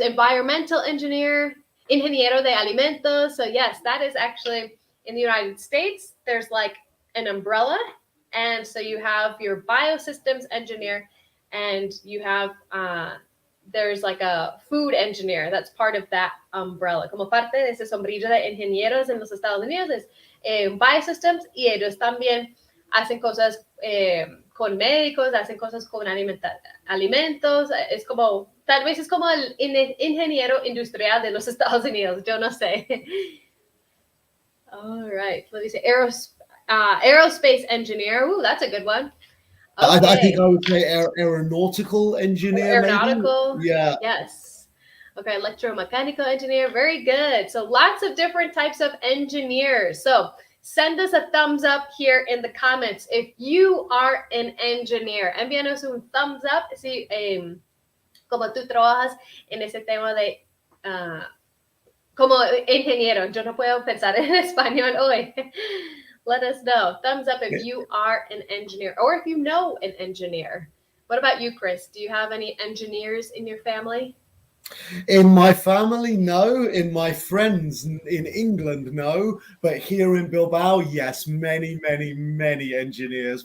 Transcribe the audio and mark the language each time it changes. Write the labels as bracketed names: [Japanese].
[English] Environmental engineer, [Spanish] ingeniero de alimentos. [English] So yes, that is actually in the United States. There's like an umbrella, and so you have your biosystems engineer, and you have there's like a food engineer that's part of that umbrella. [Spanish] Como parte de ese sombrillo de ingenieros en los Estados Unidos es biosystems, y ellos también hacen cosas con médicos, hacen cosas con alimentos. Es como, tal vez es como el ingeniero industrial de los Estados Unidos, yo no sé. [English] All right, let me say aerospace engineer. Ooh, that's a good one. Okay. I think I Okay. would say aeronautical engineer, Aeronautical. maybe. Yeah. Yes. Okay, electromechanical engineer. Very good. So lots of different types of engineers. So send us a thumbs up here in the comments if you are an engineer. [Spanish] Envíanos un thumbs up si como tú trabajas en ese tema de como ingeniero. Yo no puedo pensar en español hoy. [English] Let us know. Thumbs up if you are an engineer or if you know an engineer. What about you, Chris? Do you have any engineers in your family? In my family, no. In my friends in England, no. But here in Bilbao, yes, many, many, many engineers.